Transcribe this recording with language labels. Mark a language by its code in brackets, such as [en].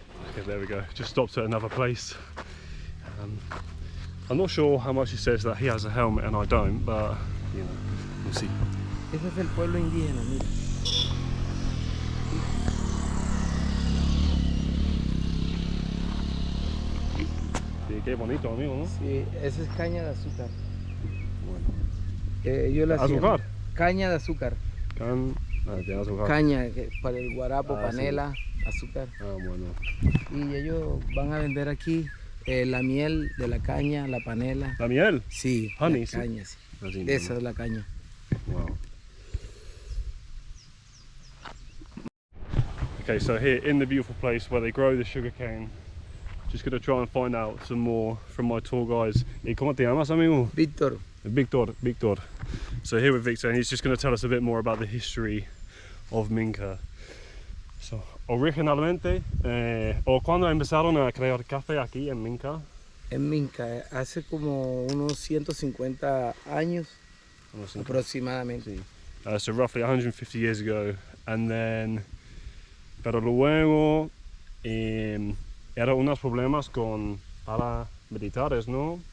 [en] Okay, there we go. Just stopped at another place. I'm not sure how much he says that he has a helmet and I don't, but you know, we'll see. [es] Ese es el pueblo indígena, mira. Sí, qué bonito, amigo, ¿no? Sí, esa es caña de azúcar. Bueno. Yo la ¿Azúcar? Caña de azúcar. Tiene azúcar. Caña, para el guarapo, Ah, panela, sí. Azúcar. Ah, bueno. Y ellos van a vender aquí la miel de la caña, la panela. ¿La miel? Sí, [en] Honey, [es] la sí. caña, sí. Así, Esa ¿no? es la caña. [en] Wow. Okay, so here in the beautiful place where they grow the sugarcane, just gonna try and find out some more from my tour guides. [es] ¿Y cómo te llamas, amigo? Víctor. [en] Victor. So here with Victor, and he's just gonna tell us a bit more about the history of Minca. So, [es] originalmente, o cuando empezaron a crear café aquí en Minca? En Minca, hace como unos 150 años aproximadamente. Sí. [en] So roughly 150 years ago, and then, [es] pero luego eran unos problemas con paramilitares, ¿no?